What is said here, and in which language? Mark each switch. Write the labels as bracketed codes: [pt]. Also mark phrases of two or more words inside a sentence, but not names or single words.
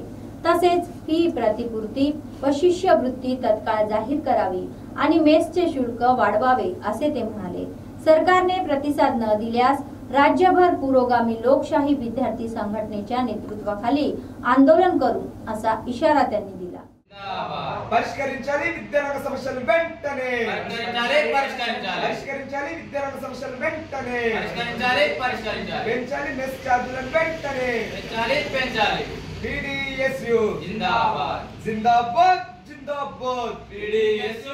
[mr] तसेच फी प्रतिपूर्ती व शिष्यवृत्ती तत्काळ जाहीर करावी आणि मेसचे शुल्क वाढवावे असे ते म्हणाले। सरकारने प्रतिसाद न दिल्यास राज्यभर पुरोगामी लोकशाही विद्यार्थी संघटनेच्या नेतृत्वाखाली आंदोलन करू असा इशारा त्यांनी दिला। [te] పరిష్కరించాలి విద్యారంగ సమస్యలు వెంటనే పరిష్కరించాలి విద్యారంగ సమస్యలు వెంటనే పెంచాలి మెస్ ఛార్జీలను వెంటనే పెంచాలి PDSU జిందాబాద్ జిందాబాద్ జిందాబాద్ PDSU।